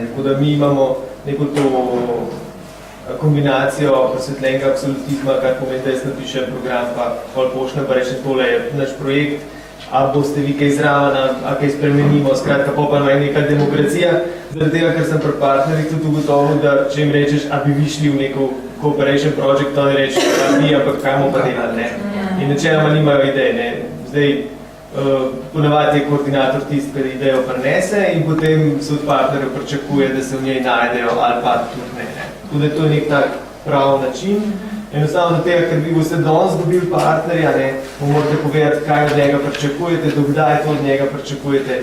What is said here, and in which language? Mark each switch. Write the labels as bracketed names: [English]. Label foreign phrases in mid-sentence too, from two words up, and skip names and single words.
[Slovenian] Tako da mi imamo neko to kombinacijo prosvetljenega absolutizma, kar pomeni, da jaz napišem program, pa pol pošljem, pa rečem, tole je naš projekt, a boste vi kaj zraven, a kaj spremenimo, skratka, pa ima neka demokracija. Zaradi tega, ker sem pri partnerjih tudi ugotovil, da če jim rečeš, a bi vi šli v neko [English] cooperation project, [Slovenian] to ne rečeš, a bi, ampak kaj bomo pa delali, ne? In načeloma nimajo idej, ne? Zdaj, ponavadi je koordinator tisti, ki idejo prinese in potem se od partnerjev pričakuje, da se v njej najdejo ali pa tudi ne. Tako da to je nek tak prav način. Enostavno do tega, ker vi boste danes dobili partnerja, mu morate povedati, kaj od njega pričakujete, dokdaj to od njega pričakujete.